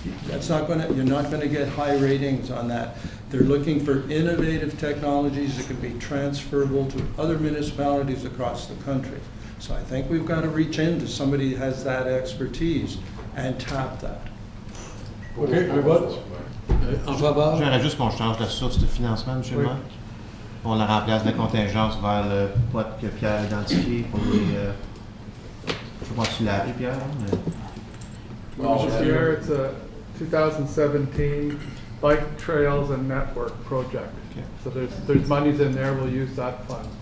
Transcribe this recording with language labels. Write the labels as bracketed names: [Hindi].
[English] That's not going to, you're not going to get high ratings on that. They're looking for innovative technologies that can be transferable to other municipalities across the country. So I think we've got to reach into somebody who has that expertise and tap that. [French] OK, le vote. En faveur. J'aimerais juste qu'on change la source de financement, M. le maire. On la remplace de contingence vers le pot que Pierre a identifié pour les... je sais pas si tu l'as appelé, Pierre. [English] Mr. Pierre, it's a 2017 Bike Trails and Network project. Okay. So there's monies in there, we'll use that fund.